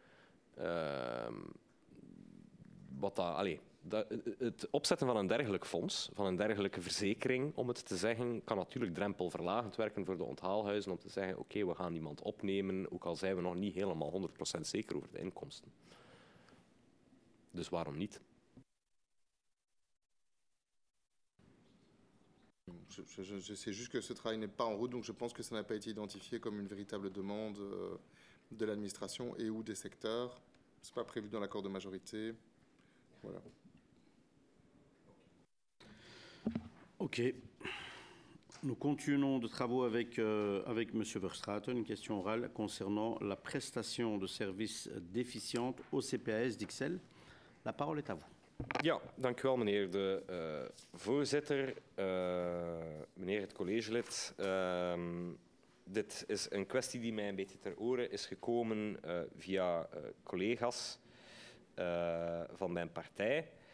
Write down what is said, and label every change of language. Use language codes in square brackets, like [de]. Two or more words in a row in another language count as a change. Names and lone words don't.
[nl] Het opzetten van een dergelijk fonds, van een dergelijke verzekering, om het te zeggen, kan natuurlijk drempelverlagend werken voor de onthaalhuizen om te zeggen, oké, we gaan iemand opnemen, ook al zijn we nog niet helemaal 100% zeker over de inkomsten. Dus waarom niet? [fr] Je sais juste que ce travail n'est pas en route, donc je pense que ça n'a pas été identifié comme une véritable demande de l'administration et ou des secteurs. Ce n'est pas prévu dans l'accord de majorité. Voilà. OK. Nous continuons de travaux avec M. Verstraeten. Une question orale concernant la prestation de services déficiente au CPAS d'Ixelles. La parole est à vous. [nl] Ja, dank u wel, meneer de voorzitter, meneer het collegelid. Dit is een kwestie die mij een beetje ter oren is gekomen via collega's van mijn partij.